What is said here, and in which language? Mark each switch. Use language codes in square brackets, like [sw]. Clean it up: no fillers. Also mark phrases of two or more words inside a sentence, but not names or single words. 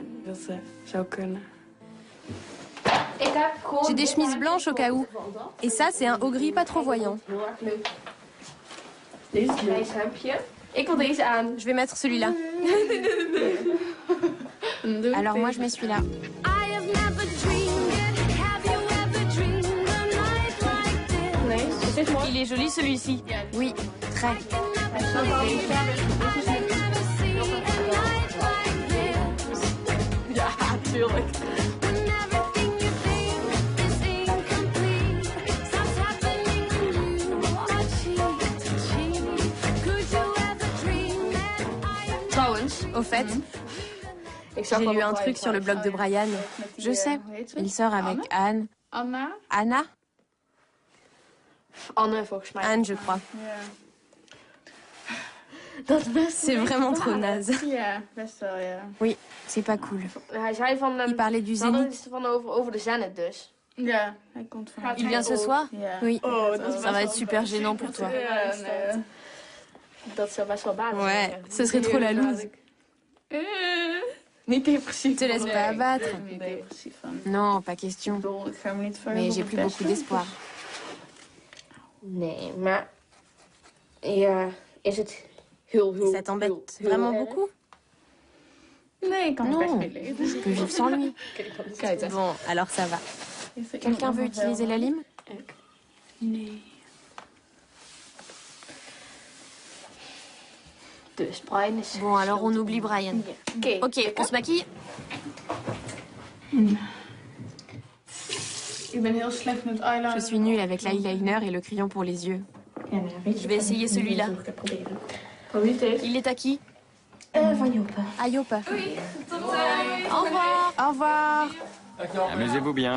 [fr] J'ai des chemises blanches au cas où. Et ça, c'est un haut gris pas trop voyant. Je vais mettre celui-là. Alors moi, je mets celui-là. [en] I have never dreamed it. Have you ever dreamed a night like this? [fr] Il est joli celui-ci. Oui, très. [en] I can never see a night like this. [nl] Ja, natuurlijk. [en] When everything you think is incomplete, starts happening when you are cheating. Could you ever dream that I am [nl] Trouwens, [fr] au fait, j'ai lu un truc sur le blog de Brian. Je sais. Il sort avec Anne. Anna? Anne, je crois. C'est vraiment trop naze. [nl] Ja, best wel, ja. [fr] Oui, c'est pas cool. Il parlait du Zénith. [nl] Ja, hij komt van... [fr] Il vient ce soir? [nl] Ja. [fr] Oui. Ça va être super gênant pour toi. [nl] Ja, nee. [fr] Ouais, ce serait trop la loose. [nl] Niet depressief. [fr] Te laisse pas abattre. [nl] Ik ben er niet depressief van. [fr] Non, pas question. [nl] Ik bedoel, ik ga me niet [fr] Mais [nl] verder [fr] j'ai plus beaucoup d'espoir. [nl] Nee, maar... Ja, is het heel, heel... [fr] Ça t'embête vraiment beaucoup? [nl] Nee, ik kan er best [fr] Non, [nl] mee leven. [fr] je peux vivre sans lui. [nl] Kijk, [fr] Bon, alors ça va. Quelqu'un veut utiliser la lime? [nl] Nee. Dus Brian is... [fr] Bon, alors on oublie Brian. Ok, on se maquille? [nl] Ik ben heel slecht met eyeliner. [fr] Je suis nulle avec l'eyeliner et le crayon pour les yeux. [nl] Ja, nou, weet je, [fr] Je vais essayer celui-là. [nl] Ik ga proberen. [fr] Il est à qui? [nl] Van Joppe. [fr] À Joppe. Au revoir. Au revoir. Amusez-vous bien.